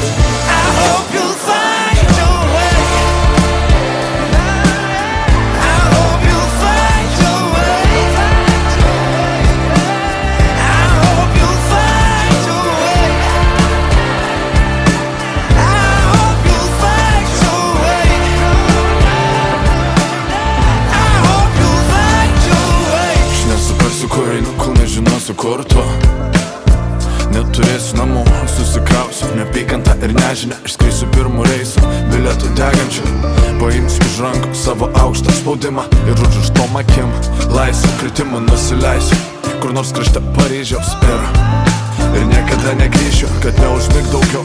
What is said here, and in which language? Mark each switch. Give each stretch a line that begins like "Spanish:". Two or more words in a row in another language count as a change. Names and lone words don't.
English: I hope you'll find your way. I hope you'll find your way. I hope you'll find your way. I hope you'll find your way. I hope you'll find your way.
Lithuanian: Aš nesuprasiu, kur einu, kol nežinosiu, kur tu. Neturėsiu namų, susikrausiu neapykantą ir nežinę. Išskrisiu pirmų reisų, bilietų degančių. Paimsiu iš rankų savo aukštą spaudimą ir užrištom akim laisvą kritimą nusileisiu kur nors krašte Paryžiaus ir niekada negrįšiu, kad neužmig daugiau.